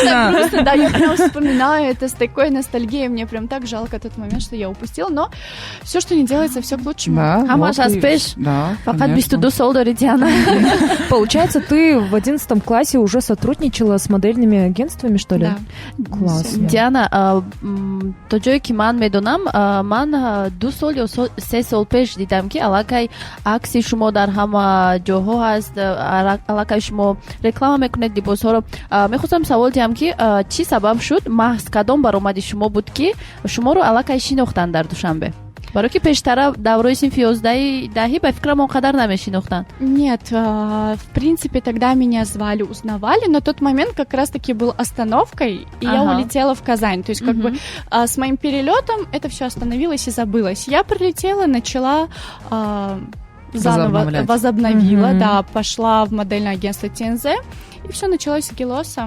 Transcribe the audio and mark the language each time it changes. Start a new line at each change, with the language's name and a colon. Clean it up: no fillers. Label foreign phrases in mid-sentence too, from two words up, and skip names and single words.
Russian: так грустно, да, я прям вспоминаю это с такой ностальгией, мне прям так жалко тот момент, что я упустила, но все, что не делается, все к лучшему. Да,
Tajik: Ама
Russian: вот и- жаспеш. Да,
Tajik: Факат
Russian: конечно.
Tajik: бистуду солдори Диана.
Russian: Получается, ты в 11 классе уже сотрудничала с модельными агентствами, что ли? Да. Классно.
Tajik: Диана, то ҷое ки ман медонам, ман 2 сол ё 3 сол пеш дидам ки аллакай акси шумо дар ҳама ҷоҳо ҳаст, аллакай шумо реклама мекунед либосҳоро. Мехостам савол диҳам ки чӣ сабаб шуд, маҳз кадом баромади шумо буд ки шуморо аллакай шинохтанд дар Душанбе? баро ки пештара даврои синфи 11 даҳӣ ба фикрам он қадар намешинохтанд.
Russian: Нет, в принципе, тогда меня звали, узнавали, но тот момент как раз-таки был остановкой, и я улетела в Казань. То есть как бы с моим перелетом это все остановилось и забылось. Я прилетела, начала заново возобновила, да, пошла в модельное агентство ТНЗ, и все началось с Гелоса.